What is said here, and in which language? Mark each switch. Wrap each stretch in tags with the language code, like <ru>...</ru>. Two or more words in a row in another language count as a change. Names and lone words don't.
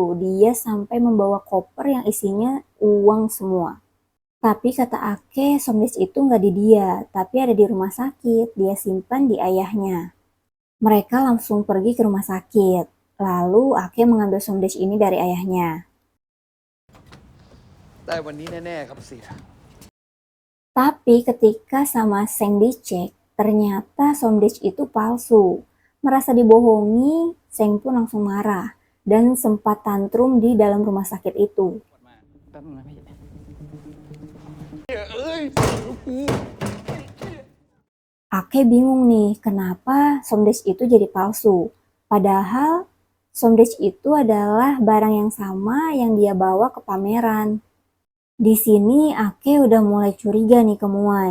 <id>Dia sampai membawa koper yang isinya uang semua. Tapi kata Ake, Somdech itu nggak di dia, tapi ada di rumah sakit. Dia simpan di ayahnya. Mereka langsung pergi ke rumah sakit. Lalu Ake mengambil Somdech ini dari ayahnya.</id> <th>ได้วันนี้แน่ๆครับเสีย</th> <id>Tapi ketika sama Seng dicek, ternyata Somdech itu palsu. Merasa dibohongi, Seng pun langsung marah dan sempat tantrum di dalam rumah sakit itu.</id> <th>แป๊บนึงนะพี่</th> <id>Ake bingung nih, kenapa Somdech itu jadi palsu. Padahal Somdech itu adalah barang yang sama yang dia bawa ke pameran. Di sini Ake udah mulai curiga nih ke Muai.</id>